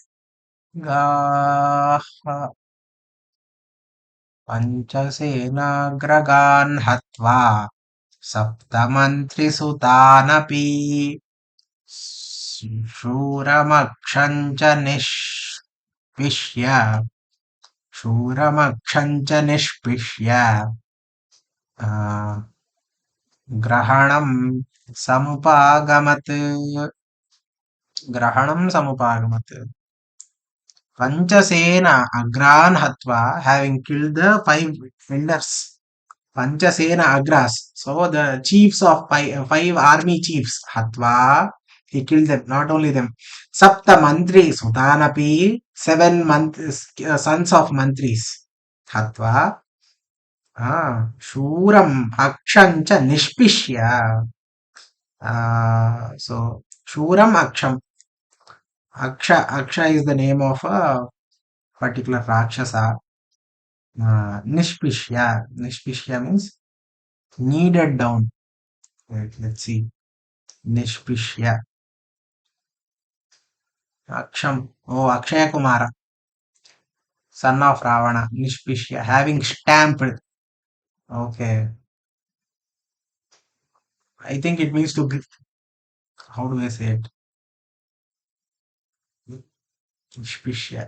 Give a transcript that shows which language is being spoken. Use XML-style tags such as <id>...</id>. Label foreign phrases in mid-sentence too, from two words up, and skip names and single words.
<sa>पञ्चसेनाग्रगान् हत्वा सप्तमन्त्रिसुतानपि शूरमक्षं च निष्पिष्य शूरमक्षं च निष्पिष्य ग्रहणं समुपागमत् पञ्चसेना अग्रान् हत्वा,</sa> <en>having killed the 5 elders.</en> <sa>पञ्चसेना अग्राः.</sa> <en>So the chiefs of 5 army chiefs. Hatva, he killed them, not only them.</en> <sa>सप्त मन्त्रि सुतानपि,</sa> <en>7 sons of Mantris.</en> <sa>Hatva. शूरम् अक्षञ्च निष्पिष्य. So शूरम् अक्षम्.</sa> <en>Aksha is the name of a particular Rakshasa.</en> <sa>Nishpishya.</sa> <en>Nishpishya means kneaded down. Let's see.</en> <sa>Nishpishya.</sa> <en>Aksham. Oh, Akshaya Kumara. Son of Ravana. Nishpishya. Having stamped. Okay. I think it means to. How do I say it? Nishpishya.</en>